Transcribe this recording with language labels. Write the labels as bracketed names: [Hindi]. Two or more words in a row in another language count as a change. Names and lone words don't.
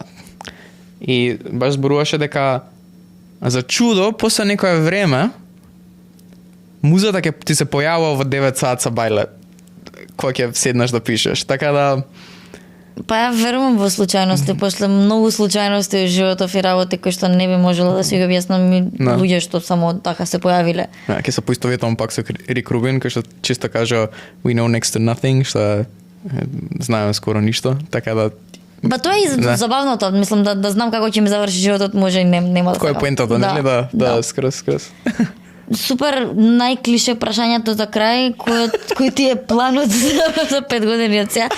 [Macedonian] И баш зборуваше дека за чудо после некое време музата ќе ти се појавува во 9 саат сабајле кога ќе седнеш да пишеш. Така да Па ја верувам во случајности, после многу случајности во животов и работи кои што не би можела да си ги објаснам луѓе што само така се појавиле. Ќе се поистоветам пак со Рик Рубин, кој што често кажа [English] we know next to nothing, [Macedonian] што знаеме скоро ништо, така да Ба тоа е забавното, мислам да знам како ќе ми заврши животот, може и нема да. Кој е поентата, нели да скрос. Супер, најклише прашањето за крај, кој ти е планот за 5 години од сега?